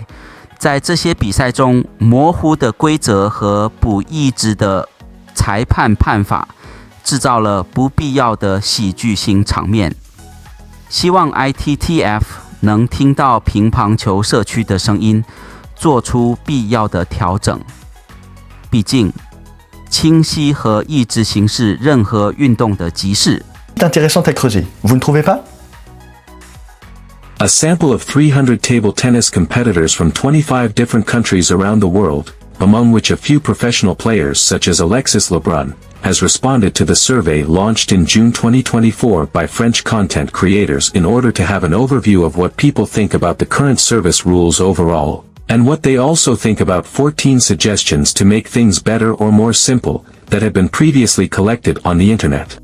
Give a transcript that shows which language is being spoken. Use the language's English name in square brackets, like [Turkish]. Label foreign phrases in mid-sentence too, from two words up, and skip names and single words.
[Chinese] 在这些比赛中，模糊的规则和不一致的裁判判法制造了不必要的喜剧性场面。希望 ITTF 能听到乒乓球社区的声音，做出必要的调整。毕竟，清晰和一致行是任何运动的基石。 [French] Intéressant à creuser, vous ne trouvez pas? [English] A sample of 300 table tennis competitors from 25 different countries around the world, among which a few professional players such as Alexis Lebrun, has responded to the survey launched in June 2024 by French content creators in order to have an overview of what people think about the current service rules overall, and what they also think about 14 suggestions to make things better or more simple, that had been previously collected on the internet.